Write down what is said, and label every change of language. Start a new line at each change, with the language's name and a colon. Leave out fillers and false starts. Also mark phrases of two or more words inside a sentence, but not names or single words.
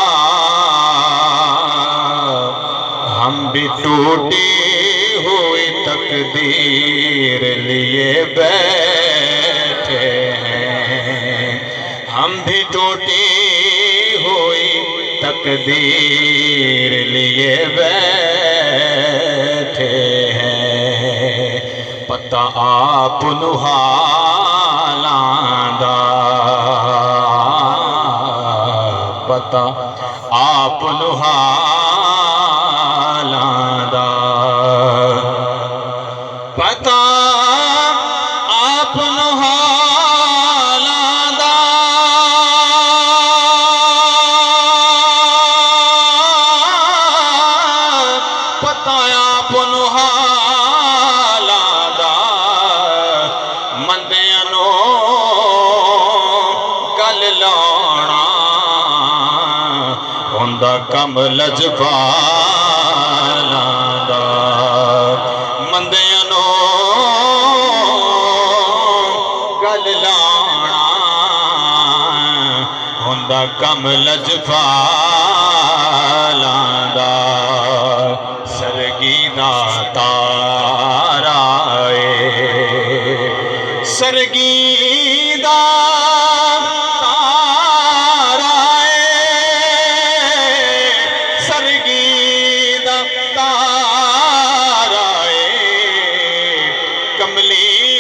Urdu: ہم بھی ٹوٹی ہوئی تقدیر لیے بیٹھے ہیں ہم بھی ٹوٹی ہوئی تقدیر لیے بیٹھے
Punjabi: پتا آپ نو حالاں دا پتا آپ نو حالاں دا پتا آپ نو حالاں دا پتا آپ نو حالاں دا مندیاں نو گل لانا ہوندا کم لجپالاں دا مندیاں نو گل لانا ہوندا کم لجپالاں دا سرگی دا تارا اے سرگی دا تارا اے سرگی دا تارا اے کملی